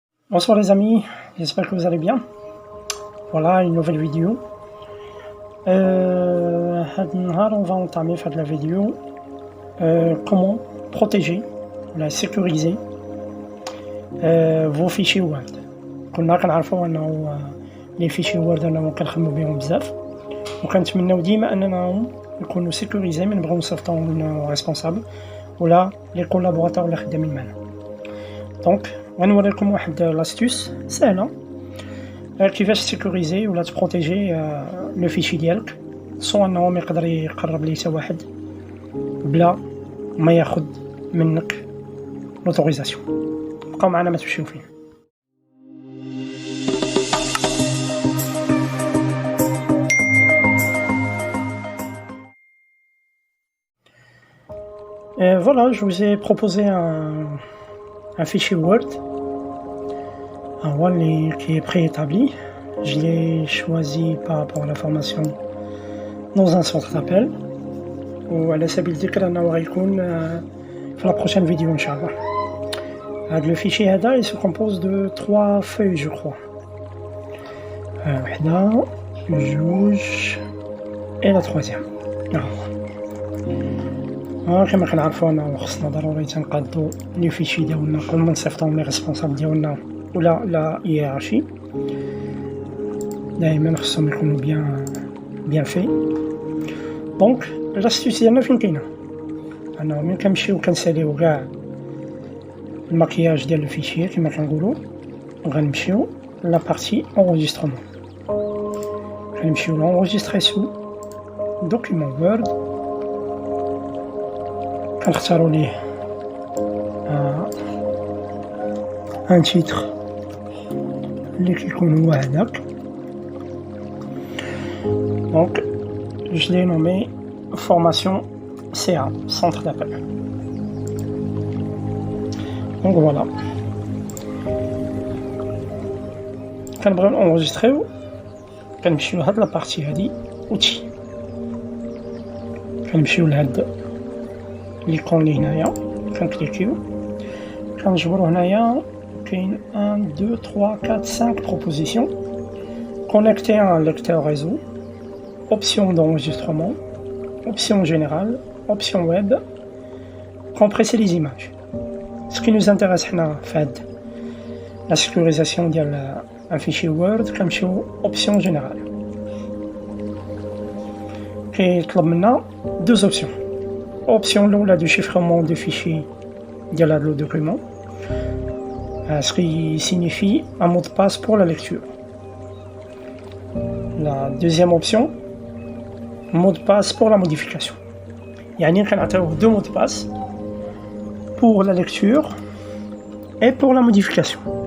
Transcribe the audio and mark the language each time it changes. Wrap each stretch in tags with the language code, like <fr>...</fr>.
<fr>Bonsoir les amis, j'espère que vous allez bien. Voilà une nouvelle vidéo. On va entamer faire de la vidéo comment protéger, sécuriser vos fichiers Word.</fr> <ar>كنا كنعرفوا انه لي فيشي وورد انهم كنخدموا بهم بزاف وكنتمناو ديما اننا يكونوا سيكوريزي، ما نبغيو نصيفطوا لنا ريسبونسابل ولا لي كولابوراتور اللي خدامين معنا. دونك غنوريكم واحد لاستيوس سهله كيفاش سيكوريزي ولا تبروتيجي لو فيشي ديالك سو انه ما يقدر يقرب ليه حتى واحد بلا ما ياخذ منك لوتوريزاسيون. بقاو معنا ما تمشيو فين.</ar> <fr>Voilà, je vous ai proposé un fichier Word, un Word qui est préétabli. Je l'ai choisi par rapport à la formation dans un centre d'appel.</fr> <ar>وعلى سبيل الذكر أنه غيكون في</ar> <fr>la prochaine vidéo</fr> <ar>إن شاء الله.</ar> <fr>Le fichier هذا il se compose de 3 feuilles je crois.</fr> <ar>وحدة جوج</ar> <fr>et la troisième.</fr> <ar>كما كنعرفوا انه خصنا ضروري تنقادو لي فيشي ديالنا قبل ما نصيفطوهم لي ريسبونسابل ديالنا ولا لا هيرارشي. دائما خصهم يكونوا بيان في. دونك لاستيوس ديالنا فين كاينه؟ انه ملي كنمشيو كنساليو كاع الماكياج ديال الفيشي كما كنقولوا وغنمشيو لا بارتي انغيسترمون. غنمشيو لونغيستري سو دوكيمون وورد. كنختاروا ليه ان تيتر اللي كيكون هو هذاك.</ar> <fr>دونك je l'ai nommé formation CA, centre d'appel. Donc voilà.</fr> <ar>كنبغيو نونجستريو كنمشيو لهاد لابارتي هادي اوتي، كنمشيو لهاد ليكون اللي هنايا كنكليكيو كنجبرو هنايا كاين 1 2 3 4 5 propositions.</ar> <fr>Connecter un lecteur réseau, option d'enregistrement, option générale, option web, compresser les images. Ce qui nous intéresse</fr> <ar>حنا فهاد</ar> <fr>la sécurisation ديال un fichier Word كنمشيو option générale.</fr> <ar>كيطلب منا 2 options.</ar> <fr>Option l'eau du chiffrement de fichiers de le document, ce qui signifie un mot de passe pour la lecture. La deuxième option, mot de passe pour la modification. Il y a 2 mots de passe pour la lecture et pour la modification.</fr>